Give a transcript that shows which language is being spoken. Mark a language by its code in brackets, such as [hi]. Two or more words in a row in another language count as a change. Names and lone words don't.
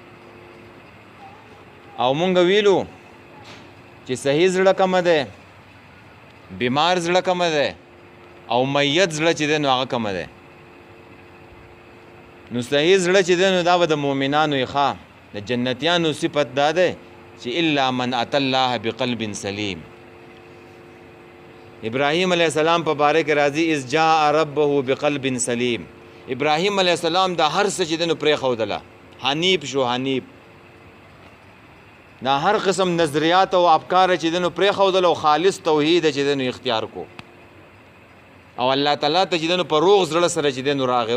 [ps] او مونږ ویلو چې صحیح زړه کومه ده، بیمار زړه کومه ده، او میت زړه چې دی نو هغه کومه ده. نو صحیح زړه چې دی نو دا به د مؤمنانو یې ښه د جنتیانو صفت دا ده چې [ar] الا من اتى الله بقلب سلیم. [ps] ابراهیم [ar] علیه السلام [ps] په باره کې راځي [ar] اذ جاء ربه بقلب سلیم. [ps] ابراهیم [ar] علیه السلام [ps] دا هر څه چې دی نو پرېښودله، حنیف شو. حنیف دا هر قسم نظریات او افکار چې دی نو پرېښودله او خالص توحید چې دی نو اختیار کو. او الله تعالی ته چې دی نو په روغ زړه سره چې دی نو راغی.